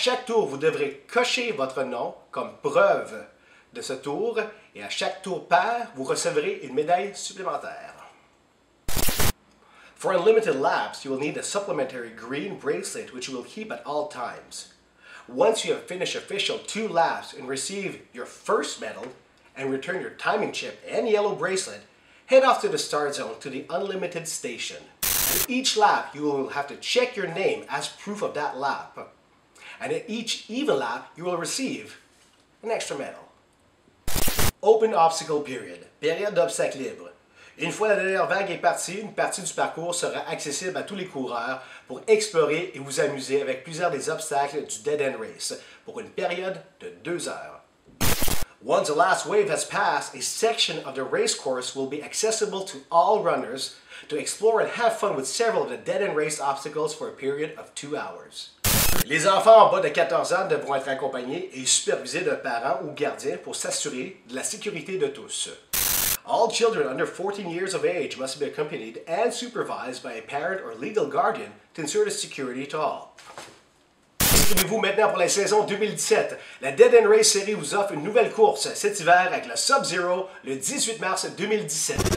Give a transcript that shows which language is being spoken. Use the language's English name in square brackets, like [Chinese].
[French] chaque tour, vous devrez cocher votre nom comme preuve de ce tour et à chaque tour pair, vous recevrez une médaille supplémentaire. [English] For unlimited laps, you will need a supplementary green bracelet which you will keep at all times. Once you have finished official 2 laps and receive your first medal and return your timing chip and yellow bracelet, head off to the start zone to the unlimited station. At each lap, you will have to check your name as proof of that lap. And at each even lap, you will receive an extra medal. Open obstacle period, [French] période d'obstacle libre. Une fois la dernière vague est partie, une partie du parcours sera accessible à tous les coureurs pour explorer et vous amuser avec plusieurs des obstacles du Dead End Race pour une période de 2 heures. [English] Once the last wave has passed, a section of the race course will be accessible to all runners to explore and have fun with several of the Dead End Race obstacles for a period of 2 hours. [French] Les enfants en bas de 14 ans devront être accompagnés et supervisés d'un parent ou gardien pour s'assurer de la sécurité de tous. [English] All children under 14 years of age must be accompanied and supervised by a parent or legal guardian to ensure the security to all. [French] Inscrivez-vous maintenant pour la saison 2017. La Dead End Race Series vous offre une nouvelle course cet hiver avec le Sub-Zero le 18 mars 2017.